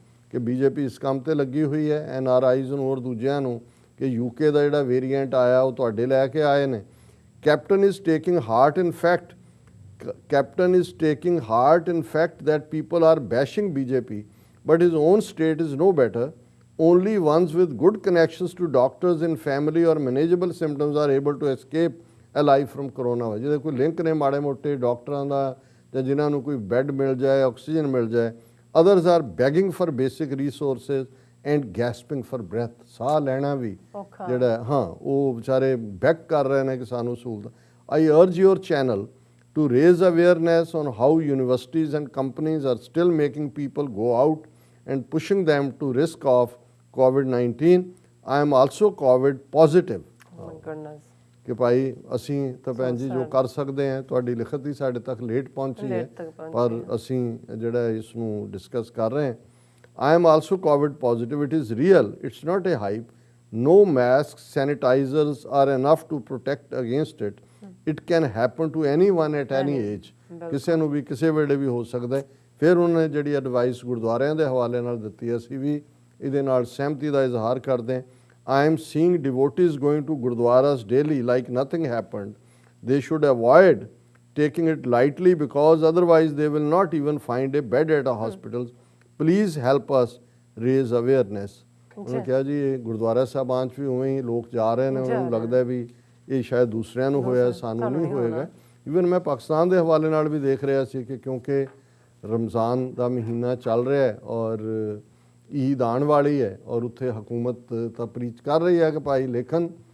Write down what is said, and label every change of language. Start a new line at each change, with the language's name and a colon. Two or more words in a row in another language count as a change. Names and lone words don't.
Punjabi: ਕਿ BJP ਇਸ ਕੰਮ ਤੇ ਲੱਗੀ ਹੋਈ ਹੈ NRIs ਨੂੰ ਔਰ ਦੂਜਿਆਂ ਨੂੰ ਕਿ UK ਦਾ ਜਿਹੜਾ ਵੇਰੀਐਂਟ ਆਇਆ ਉਹ ਤੁਹਾਡੇ ਲੈ ਕੇ ਆਏ ਨੇ।
English: Captain is taking heart in fact that people are bashing BJP, but his own state is no better. Only ones with good connections to doctors in family or manageable symptoms are able to escape alive from coronavirus.
Punjabi: ਜਿਹਦੇ ਕੋਈ ਲਿੰਕ ਨੇ ਮਾੜੇ ਮੋਟੇ ਡਾਕਟਰਾਂ ਦਾ ਜਾਂ ਜਿਨ੍ਹਾਂ ਨੂੰ ਕੋਈ ਬੈੱਡ ਮਿਲ ਜਾਏ, ਆਕਸੀਜਨ ਮਿਲ ਜਾਏ,
English: others are begging for basic resources and gasping for breath.
Punjabi: ਸਾਹ ਲੈਣਾ ਵੀ ਜਿਹੜਾ ਹਾਂ ਉਹ ਵਿਚਾਰੇ ਬੈਗ ਕਰ ਰਹੇ ਨੇ ਕਿ ਸਾਨੂੰ ਸਹੂਲਤ।
English: I urge your channel to raise awareness on how universities and companies are still making people go out and pushing them to risk of COVID-19. I am also COVID positive. Oh my goodness.
Punjabi: ਕਿ ਭਾਈ ਅਸੀਂ ਤਾਂ ਭੈਣ ਜੀ ਜੋ ਕਰ ਸਕਦੇ ਹਾਂ, ਤੁਹਾਡੀ ਲਿਖਤ ਹੀ ਸਾਡੇ ਤੱਕ ਲੇਟ ਪਹੁੰਚੀ ਹੈ ਪਰ ਅਸੀਂ ਜਿਹੜਾ ਇਸ ਨੂੰ ਡਿਸਕਸ ਕਰ ਰਹੇ ਹਾਂ।
English: I am also COVID positive. It is real. It's not a hype. No masks, sanitizers are enough to protect against it. It can happen to anyone at any age.
Punjabi: ਕਿਸੇ ਨੂੰ ਵੀ ਕਿਸੇ ਵੇਲੇ ਵੀ ਹੋ ਸਕਦਾ ਹੈ। ਫਿਰ ਉਹਨਾਂ ਨੇ ਜਿਹੜੀ ਐਡਵਾਈਸ ਗੁਰਦੁਆਰਿਆਂ ਦੇ ਹਵਾਲੇ ਨਾਲ ਦਿੱਤੀ, ਅਸੀਂ ਵੀ ਇਹਦੇ ਨਾਲ ਸਹਿਮਤੀ ਦਾ ਇਜ਼ਹਾਰ ਕਰਦੇ ਹਾਂ।
English: I am seeing devotees going to gurdwaras daily like nothing happened. They should avoid taking it lightly because otherwise they will not even find a bed at a hospitals. Please help us raise awareness.
Punjabi: ਉਹਨੇ ਕਿਹਾ ਜੀ ਇਹ ਗੁਰਦੁਆਰਾ ਸਾਹਿਬਾਨ 'ਚ ਵੀ ਉਵੇਂ ਹੀ ਲੋਕ ਜਾ ਰਹੇ ਨੇ, ਉਹਨਾਂ ਨੂੰ ਲੱਗਦਾ ਵੀ ਇਹ ਸ਼ਾਇਦ ਦੂਸਰਿਆਂ ਨੂੰ ਹੋਇਆ, ਸਾਨੂੰ ਨਹੀਂ ਹੋਏਗਾ। ਈਵਨ ਮੈਂ ਪਾਕਿਸਤਾਨ ਦੇ ਹਵਾਲੇ ਨਾਲ ਵੀ ਦੇਖ ਰਿਹਾ ਸੀ ਕਿ ਕਿਉਂਕਿ ਰਮਜ਼ਾਨ ਦਾ ਮਹੀਨਾ ਚੱਲ ਰਿਹਾ ਹੈ ਔਰ ਈਦ ਆਉਣ ਵਾਲੀ ਹੈ ਔਰ ਉੱਥੇ ਹਕੂਮਤ ਤਾਂ ਪ੍ਰੀਚ ਕਰ ਰਹੀ ਹੈ ਕਿ ਭਾਈ ਲੇਕਿਨ